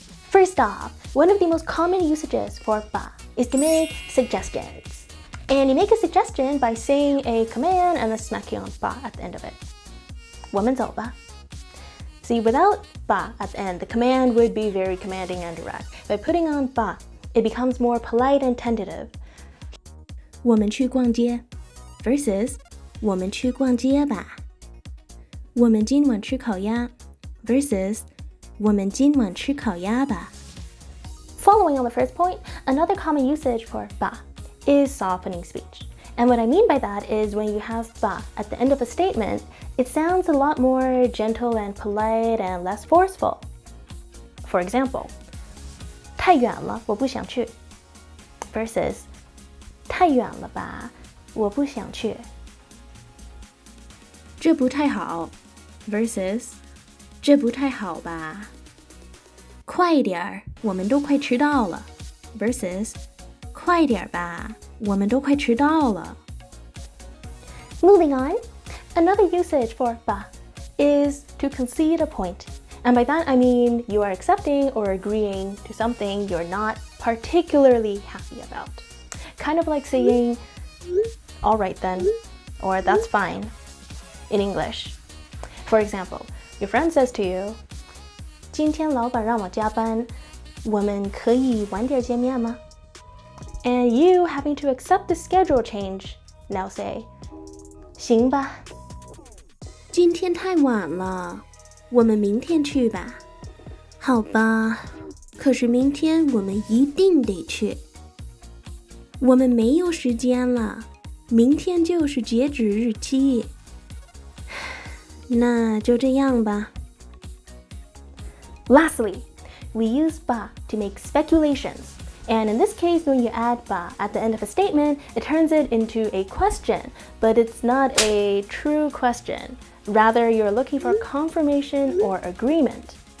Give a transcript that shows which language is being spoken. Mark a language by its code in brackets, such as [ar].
[en] First off, one of the most common usages for 吧 is to make suggestions. And you make a suggestion by saying a command and then smacking on 吧 at the end of it. [zh] 我们走吧. [en] See, without 吧 at the end, the command would be very commanding and direct. By putting on 吧, it becomes more polite and tentative. [zh] 我们去逛街 [en] versus [zh] 我们去逛街吧. 我们今晚吃烤鸭 [en] versus [zh] 我们今晚吃烤鸭吧. [en] Following on the first point, another common usage for 吧 is softening speech. And what I mean by that is when you have 吧 at the end of a statement, it sounds a lot more gentle and polite and less forceful. For example, [zh] 太远了，我不想去 [en] versus [zh] 太远了吧，我不想去。这不太好 [en] versus [zh] 这不太好吧。快一点儿，我们都快迟到了 [en] versus [zh] 快点吧，我们都快迟到了。 [en] Moving on, another usage for 吧 is to concede a point. And by that I mean you are accepting or agreeing to something you're not particularly happy about. Kind of like saying, all right then, or that's fine in English. For example, your friend says to you, [zh] 今天老板让我加班，我们可以晚点见面吗? [en] And you, having to accept the schedule change, now say, [zh] 行吧。今天太晚了，我们明天去吧。好吧，可是明天我们一定得去。我们没有时间了，明天就是截止日期。那就这样吧。 [en] Lastly, we use 吧 to make speculations. And in this case, when you add 吧 at the end of a statement, it turns it into a question, but it's not a true question. Rather, you're looking for confirmation or agreement.